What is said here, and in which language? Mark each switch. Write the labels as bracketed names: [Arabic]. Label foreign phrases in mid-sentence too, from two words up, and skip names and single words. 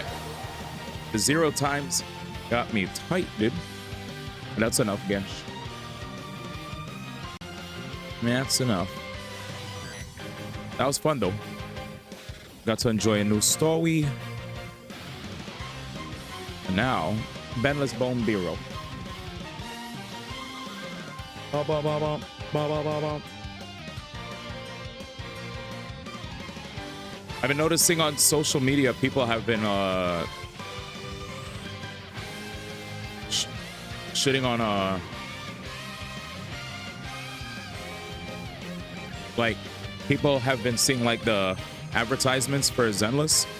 [English] The 0 times got me tight, dude. And that's enough, Gensh. That's enough. That was fun, though. Got to enjoy a new story. And now, Benless Bone Bureau. Ba ba ba ba ba ba ba ba. I've been noticing on social media, people have been shitting on like people have been seeing like the advertisements for Zenless,